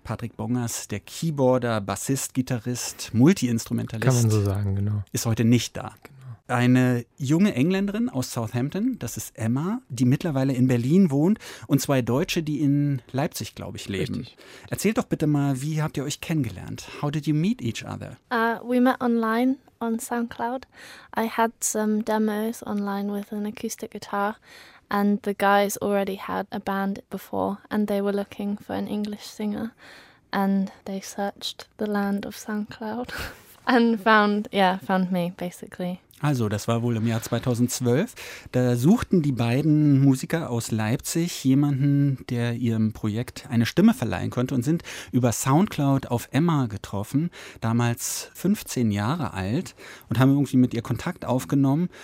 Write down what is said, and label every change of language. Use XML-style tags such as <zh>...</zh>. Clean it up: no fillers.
<de>Patrick Bongers, der Keyboarder, Bassist, Gitarrist, Multi-Instrumentalist. Kann man so sagen, genau. Ist heute nicht da. Genau. Eine junge Engländerin aus Southampton, das ist Emma, die mittlerweile in Berlin wohnt, und zwei Deutsche, die in Leipzig, glaube ich, leben. Richtig. Erzählt doch bitte mal, wie habt ihr euch kennengelernt?</de> <en>How did you meet each other? We met online on SoundCloud. I had some demos online with an acoustic guitar and the guys already had a band before and they were looking for an English singer and they searched the land of SoundCloud and found me, basically.</en> <de>Also, das war wohl im Jahr 2012. Da suchten die beiden Musiker aus Leipzig jemanden, der ihrem Projekt eine Stimme verleihen konnte, und sind über SoundCloud auf Emma getroffen, damals 15 Jahre alt, und haben irgendwie mit ihr Kontakt aufgenommen.</de>